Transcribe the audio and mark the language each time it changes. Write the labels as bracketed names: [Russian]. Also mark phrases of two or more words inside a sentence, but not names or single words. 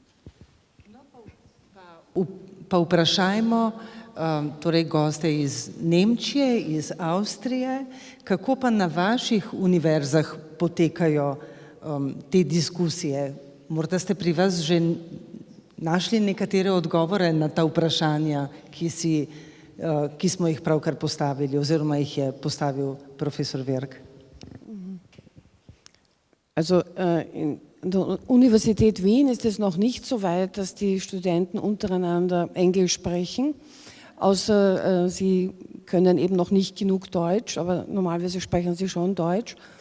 [Slovenian] Pa vprašajmo torej goste iz Nemčije, iz Avstrije, kako pa na vaših univerzah potekajo te diskusije. Morda ste pri vas že našli nekatere odgovore na ta vprašanja, ki smo jih pravkar postavili, oziroma jih je postavil profesor Verk. [German] Also in der Universität Wien ist es noch nicht so weit, dass die Studenten untereinander Englisch sprechen, außer sie können eben noch nicht genug Deutsch, aber normalerweise sprechen sie schon Deutsch.